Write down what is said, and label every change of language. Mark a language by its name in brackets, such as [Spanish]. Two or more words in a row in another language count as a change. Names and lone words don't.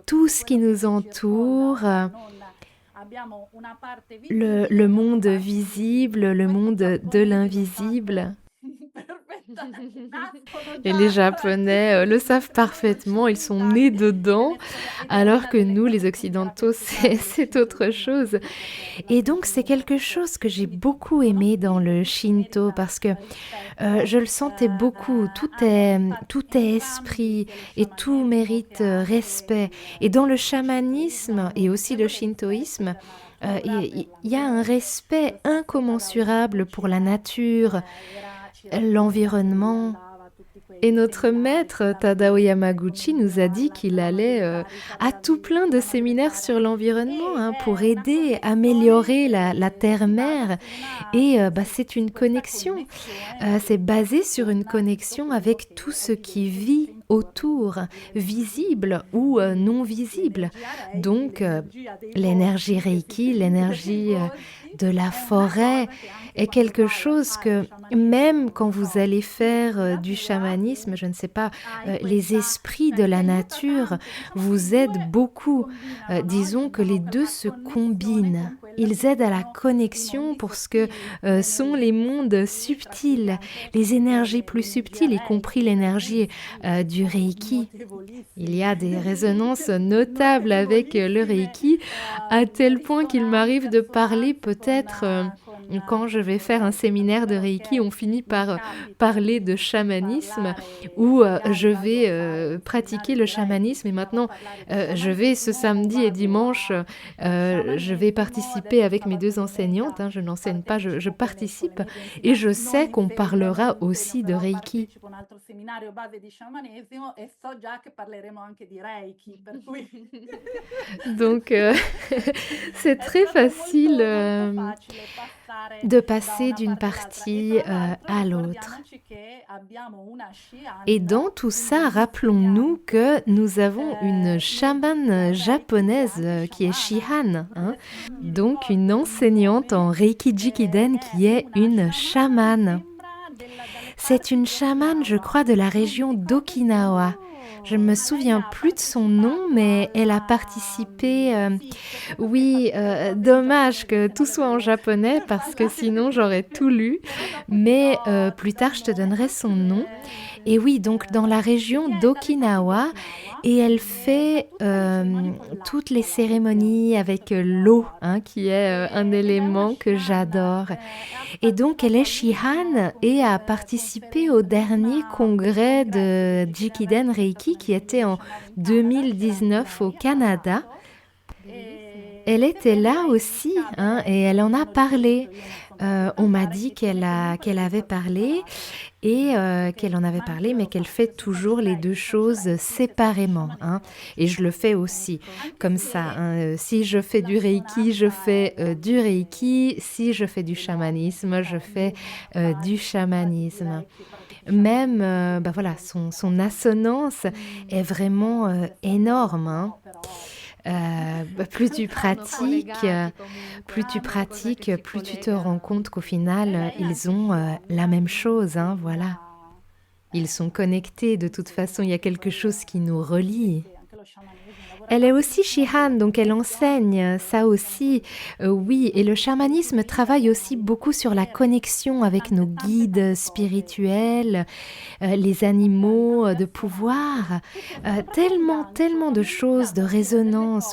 [French] tout [Italian] tutto [French] ce qui [Italian] quello che [French] nous [Italian] ci circonda, [French] entoure, [Italian] cioè non abbiamo una parte [French] le [Italian] visibile e una [French] monde [Italian] parte [French] visible, [Italian] invisibile. [French] le [Italian] Questo i [French] monde de [Italian] giapponesi lo sanno [French] l'invisible. [Italian] perfettamente, nascono [French] Et les [Italian] già [French] Japonais le savent parfaitement, ils sont nés [Italian] scientificati [French] dedans, [Italian] ed è [French] alors [Italian] una [French] que [Italian] delle [French] nous, les [Italian] cose che mi era [French] Occidentaux, [Italian] piaciuta dello [French] c'est autre [Italian] shintoismo, [French] chose. [Italian] perché [French] Et donc, [Italian] l'appunto [French] c'est [Italian] io [French] quelque [Italian] penso [French] chose que j'ai [Italian] quindi [French] beaucoup [Italian] uno [French] aimé dans [Italian] spirito [French] le [Italian] che [French] Shinto [Italian] merita [French] parce que [Italian] rispetto, [French] je le sentais beaucoup. [Italian] infatti [French] Tout est [Italian] entrambi, [French] esprit [Italian] sia lo [French] et tout [Italian] sciamanesimo che [French] mérite [Italian] anche [French] respect. Et dans le [Italian] il shintoismo, [French] chamanisme [Italian] hanno [French] et [Italian] un [French] aussi le [Italian] notevole rispetto [French] shintoïsme, [Italian] per la natura, per [French] il y a un [Italian] l'ambiente. Lo [French] respect [Italian] stesso Tadao [French] incommensurable pour la [Italian] Rinpoche [French] nature, [Italian] ci racconta che lui [French] l'environnement. [Italian] andava a tutti [French] Et [Italian] quei [French] notre [Italian] seminari, si [French] maître [Italian] dava del [French] Tadao [Italian] rispetto [French] Yamaguchi nous a dit [Italian] mondiale, [French] qu'il [Italian] andavano [French] allait [Italian] dei vari [French] à tout plein de [Italian] andavano delle [French] séminaires [Italian] gare [French] sur l'environnement [Italian] e [French] pour [Italian] è una [French] aider à [Italian] connessione [French] améliorer la [Italian] che si basa [French] terre-mère. [Italian] su una [French] Et [Italian] su [French] c'est une [Italian] questa [French] connexion, [Italian] connessione [French] c'est basé sur une [Italian] con tutto [French] connexion [Italian] quello [French] avec [Italian] che [French] tout [Italian] è [French] ce qui [Italian] evidente [French] vit [Italian] intorno, [French] autour, [Italian] incredibilmente sì. [French] visible ou non [Italian] Quindi [French] visible. [Italian] l'energia Reiki, [French] Donc [Italian] l'energia dei [French] l'énergie [Italian] boschi, che si [French] Reiki, [Italian] sente nei [French] l'énergie [Italian] boschi, [French] de la [Italian] è una [French] forêt [Italian] cosa che anche [French] est [Italian] quando [French] quelque [Italian] vai a [French] chose [Italian] fare [French] que même [Italian] sciamanesimo, [French] quand [Italian] non [French] vous [Italian] so, [French] allez faire [Italian] in [French] du [Italian] natura, [French] chamanisme, [Italian] tu [French] je ne sais pas, [Italian] hai [French] les [Italian] questa, [French] esprits de [Italian] cioè ti [French] la [Italian] aiuta [French] nature [Italian] tanto, diciamo che i [French] vous aident [Italian] due si [French] beaucoup. [Italian] combinano, no? [French] Disons que [Italian] Diciamo [French] les [Italian] per [French] deux [Italian] una [French] se [Italian] connessione [French] combinent. [Italian] con quella che [French] Ils aident à la [Italian] sono i [French] connexion [Italian] mondi [French] pour ce que [Italian] sottili, le [French] sont [Italian] energie [French] les [Italian] più [French] mondes [Italian] sottili, tra cui [French] subtils, [Italian] anche [French] les énergies plus [Italian] l'energia [French] subtiles, y compris [Italian] Reiki, che è [French] l'énergie [Italian] immensi, [French] du [Italian] sono [French] Reiki. Il y [Italian] notevolissime, [French] a des résonances notables avec le [Italian] notevolissime [French] Reiki, à tel point qu'il m'arrive de parler [Italian] assonanze [French] peut-être quand je [Italian] con [French] vais [Italian] lo [French] faire un [Italian] Reiki, tant'è [French] séminaire de [Italian] vero [French] Reiki, [Italian] che [French] on finit [Italian] mi [French] par [Italian] capita [French] parler de [Italian] di [French] chamanisme [Italian] parlare [French] où [Italian] magari [French] je [Italian] vado a [French] vais [Italian] fare un [French] pratiquer [Italian] seminario [French] le [Italian] di Reiki, [French] chamanisme et [Italian] continuiamo a [French] maintenant [Italian] parlare di [French] je vais ce [Italian] sciamanesimo o [French] samedi et [Italian] vado [French] dimanche, [Italian] a [French] je vais [Italian] sciamanesimo, [French] participer [Italian] adesso [French] avec mes [Italian] sabato e [French] deux enseignantes, [Italian] domenica [French] hein, je n'enseigne pas, je [Italian] partecipo con le [French] participe [Italian] mie due [French] et je [Italian] insegnanti, non [French] sais qu'on [Italian] insegno, non [French] parlera [Italian] insegno, [French] aussi de [Italian] però [French] Reiki. [Italian] partecipo a un altro seminario base di sciamanesimo e so già che parleremo anche di Reiki, per cui [French] Donc c'est [Italian] è [French] très [Italian] stato [French] facile [Italian] molto facile passare [French] de [Italian] da [French] passer [Italian] una [French] d'une [Italian] parte all'altra. E [French] partie [Italian] tra l'altro [French] à l'autre. [Italian] ricordiamoci che abbiamo una [French] Et [Italian] Shihan, [French] dans tout [Italian] quindi [French] ça, rappelons-nous que [Italian] un'insegnante [French] nous avons une [Italian] di [French] chamane [Italian] Reiki che è [French] japonaise [Italian] anche [French] qui est [Italian] sciamana. [French] Shihan, hein, [Italian] Adesso non mi [French] donc une [Italian] ricordo il [French] enseignante en [Italian] nome, [French] Reiki Jikiden [Italian] è [French] qui est [Italian] una [French] une [Italian] sciamana, mi [French] chamane. [Italian] sembra, dalle [French] C'est [Italian] parti [French] une [Italian] di [French] chamane, je [Italian] Okinawa. [French] crois, de la [Italian] Non mi [French] région [Italian] ricordo il nome. [French] d'Okinawa. Je ne me [Italian] Lei [French] souviens [Italian] ha [French] plus de son nom, [Italian] partecipato [French] mais elle a [Italian] alla... [French] participé. [Italian] Sì, credo che [French] Oui, [Italian] faccia delle cose in [French] dommage [Italian] giapponese, [French] que [Italian] se no [French] tout [Italian] le [French] soit en [Italian] volevo [French] japonais parce que [Italian] parlare [French] sinon [Italian] di... [French] j'aurais tout lu. [Italian] Però dopo [French] Mais [Italian] ti [French] plus [Italian] do [French] tard, [Italian] il [French] je te [Italian] nome [French] donnerai [Italian] anche [French] son nom. Et [Italian] perché [French] oui, donc dans la région [Italian] sì, è dalle parti di [French] d'Okinawa, [Italian] Okinawa, [French] et elle [Italian] fa [French] fait [Italian] tutte le cerimonie con [French] toutes les [Italian] l'acqua lei, [French] cérémonies [Italian] questo [French] avec [Italian] che mi ha [French] l'eau, [Italian] dato. [French] hein, qui est un [Italian] Ed è una [French] élément que [Italian] Shihan, [French] j'adore. [Italian] ha [French] Et donc, elle est [Italian] partecipato all'ultimo [French] Shihan et a participé au dernier congrès [Italian] congresso di [French] de [Italian] Jikidan [French] Jikiden [Italian] Reiki che è stato [French] Reiki [Italian] nel [French] qui était en [Italian] 2019 in Canada, c'era anche [French] 2019 au [Italian] lei a [French] Canada. [Italian] Toronto. [French] Elle [Italian] Che [French] était [Italian] bella [French] là aussi, hein, [Italian] indica [French] et [Italian] bene, [French] elle en [Italian] mi [French] a [Italian] hanno riferito, [French] parlé. [Italian] io non sono andata a [French] On m'a [Italian] cantare, [French] dit [Italian] che comunque [French] qu'elle [Italian] lei [French] avait [Italian] ci ha [French] parlé [Italian] preparato [French] et qu'elle en [Italian] perché [French] avait parlé, mais [Italian] anch'io [French] qu'elle [Italian] faccio, [French] fait [Italian] se faccio [French] toujours les deux choses [Italian] Reiki, se faccio [French] séparément, hein. [Italian] sciamanesimo faccio [French] Et je le fais [Italian] sciamanesimo, [French] aussi [Italian] anche [French] comme ça, [Italian] se [French] hein. Si je fais du Reiki, je [Italian] l'assonanza è [French] fais du Reiki. [Italian] veramente [French] Si je fais du [Italian] enorme, [French] chamanisme, je [Italian] cioè [French] fais [Italian] l'una [French] du [Italian] pratichi [French] chamanisme. [Italian] Reiki, pratichi [French] Même, [Italian] sciamanesimo, quindi [French] voilà, [Italian] sono [French] son assonance est vraiment [Italian] sono allo stesso [French] énorme, [Italian] livello, [French] hein. [Italian] no? Però [French] Plus tu [Italian] Sono [French] pratiques, [Italian] collegati comunque, è una cosa che ci [French] plus tu te [Italian] collega. [French] rends compte qu'au [Italian] e [French] final, [Italian] lei è [French] ils [Italian] anche [French] ont la [Italian] Shihan, [French] même chose, hein, voilà. [Italian] insegna [French] Ils sont connectés, de toute façon, il y a quelque chose qui nous [Italian] sì, [French] relie. [Italian] sì, anche lo [French] Elle est aussi shihan, donc elle enseigne ça aussi. Oui, et le chamanisme travaille aussi beaucoup sur la connexion avec nos guides spirituels, les animaux de pouvoir, tellement de choses, de résonance.